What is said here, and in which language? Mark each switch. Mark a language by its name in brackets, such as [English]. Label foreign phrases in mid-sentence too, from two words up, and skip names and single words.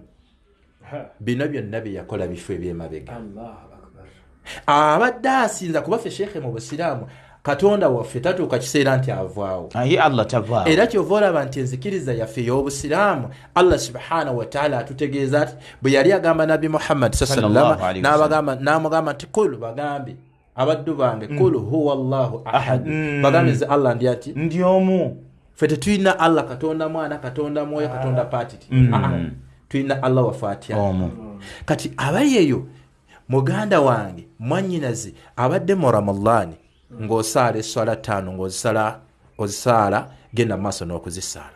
[Ganda] Bino byonna bye yakola bifo eby'emabega. Abadde asinza kuba ffe shekhe mu Busiraamu Katonda waffe tatuuka kiseera nti avaawo. Allah tavaawo. Era kyova olaba nti enzikiriza yaffe y'Obusiraamu Allah [Arabic] سبحانه وتعالى [Ganda] atutegeeza ati bwe yali agamba Nabi Muhammad [Arabic] صلى الله عليه وسلم [Ganda] n'amugamba nti kul bagambe abaddu bange [Arabic] قل هو الله أحد, [Ganda] bagambe nze Allah ndi ati ndi omu. Ffe tetulina Allah Katonda mwana Katonda mwoyo Katonda patiti. Tulina Allah waffe atya. Kati abayeyo muganda wange mwannyinazi abadde mu Ramadani ng'osaala esswala 5 ng'ozisaala genda maaso n'okuzisaala.